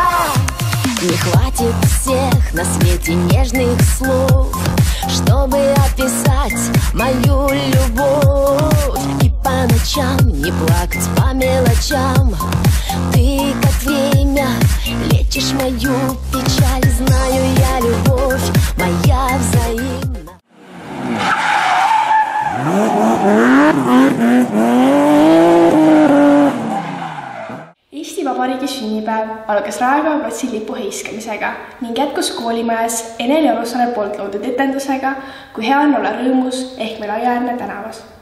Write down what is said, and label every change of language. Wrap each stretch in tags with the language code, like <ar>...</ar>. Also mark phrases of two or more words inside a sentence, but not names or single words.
<ru>Не хватит всех на свете нежных слов, чтобы описать мою любовь. И по ночам не плакать по мелочам. Ты, как время, лечишь мою печаль. Знаю я, любовь моя взаимна.</ru> <et>Eesti Vabariigi sünnipäev algas Raekoja platsi lipu heiskamisega ning jätkus koolimajas Enel Jalusaare poolt loodud etendusega Kui hea on olla rõõmus ehk meil Aiaäärne tänavas.</et>